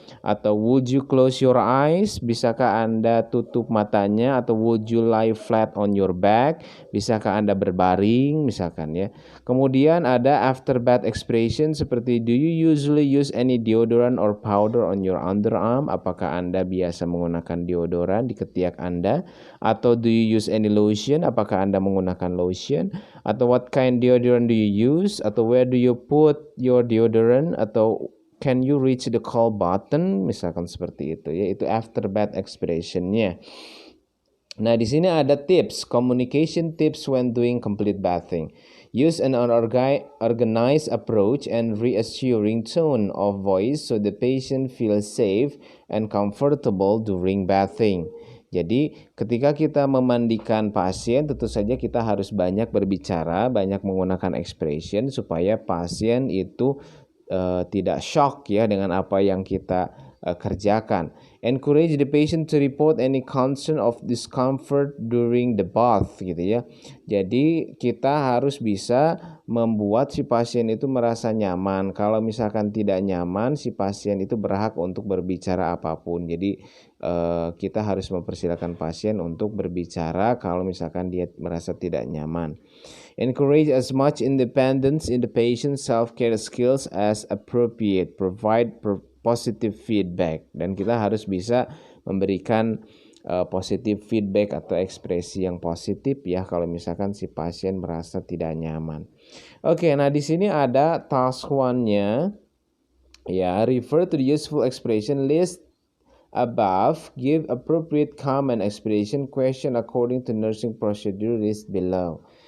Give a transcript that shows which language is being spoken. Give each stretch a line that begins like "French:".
English: Atau would you close your eyes?
Indonesian: Bisakah Anda tutup matanya?
English: Atau would you lie flat on your back?
Indonesian: Bisakah Anda berbaring misalkan ya. Kemudian ada
English: after bath expression seperti do you usually use any deodorant or powder on your underarm?
Indonesian: Apakah Anda biasa menggunakan deodoran di ketiak Anda?
English: Atau do you use any lotion?
Indonesian: Apakah Anda menggunakan lotion?
English: Atau what kind deodorant do you use? Atau where do you put your deodorant? Atau can you reach the call button?
Indonesian: Misalkan seperti itu ya.
English: Itu after bath expression-nya.
Indonesian: Nah, di sini ada
English: tips, communication tips when doing complete bathing. Use an organized approach and reassuring tone of voice so the patient feels safe and comfortable during bathing.
Indonesian: Jadi ketika kita memandikan pasien, tentu saja kita harus banyak berbicara, banyak menggunakan expression supaya pasien itu tidak shock ya dengan apa yang kita kerjakan.
English: Encourage the patient to report any concern of discomfort during the bath
Indonesian: gitu ya. Jadi kita harus bisa membuat si pasien itu merasa nyaman. Kalau misalkan tidak nyaman, si pasien itu berhak untuk berbicara apapun. Jadi kita harus mempersilahkan pasien untuk berbicara kalau misalkan dia merasa tidak nyaman.
English: Encourage as much independence in the patient's self-care skills as appropriate. Provide positive feedback.
Indonesian: Dan kita harus bisa memberikan positive feedback atau ekspresi yang positif ya kalau misalkan si pasien merasa tidak nyaman. Oke, nah di sini ada task 1-nya.
English: Ya, refer to the useful expression list above, give appropriate common expression question according to nursing procedure list below.